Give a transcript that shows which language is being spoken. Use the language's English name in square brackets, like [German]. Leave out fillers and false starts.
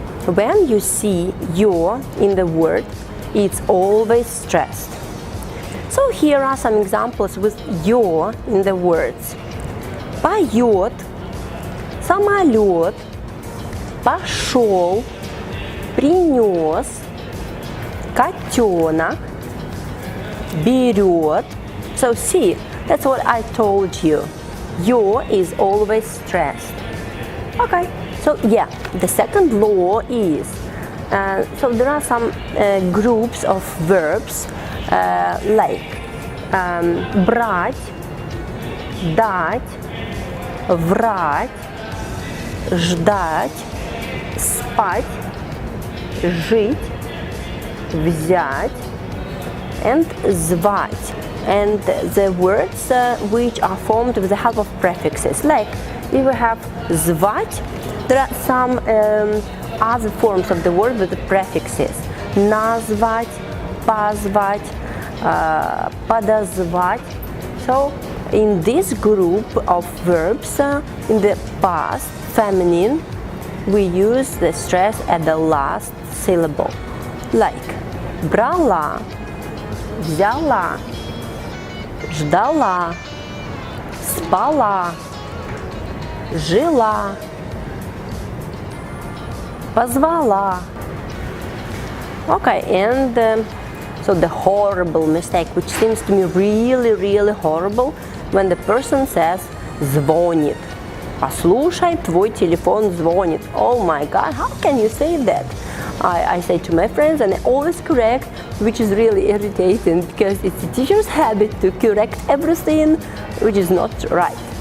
[English] When you see your in the word, it's always stressed. So here are some examples with your in the words. [Russian] Поет, самолет, пошел, принес, котенок, берет. [English] So see, that's what I told you. Your is always stressed. Okay, so yeah, the second law is, so there are some groups of verbs like брать, дать, врать, ждать, спать, жить, взять, and звать. And the words which are formed with the help of prefixes. Like if we have звать, there are some other forms of the word with the prefixes. [Russian] Назвать, позвать, подозвать. [English] So in this group of verbs, in the past, feminine, we use the stress at the last syllable. [Russian] Like брала, взяла, ждала, спала, жила, позвала. [English] Okay, and so the horrible mistake, which seems to me really, really horrible, when the person says звонит. [Russian] Послушай, твой телефон звонит. [English] Oh my God, how can you say that? I say to my friends, and I always correct, which is really irritating because it's a teacher's habit to correct everything, which is not right.